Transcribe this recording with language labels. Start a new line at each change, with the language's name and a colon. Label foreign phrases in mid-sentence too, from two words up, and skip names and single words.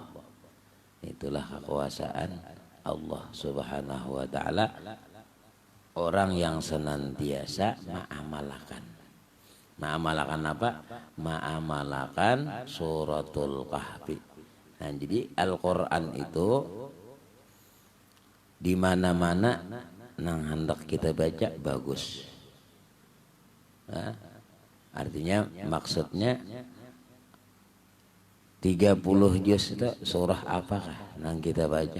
Indonesian: Itulah kekuasaan Allah
Arabic: Subhanahu wa taala.
Indonesian: Orang yang senantiasa mengamalkan. Mengamalkan apa? Mengamalkan suratul Kahfi.
Banjar: Nah, jadi Al-Qur'an itu di mana-mana nang hendak kita baca bagus. Nah, artinya maksudnya 30 juz itu surah apakah nang kita baca?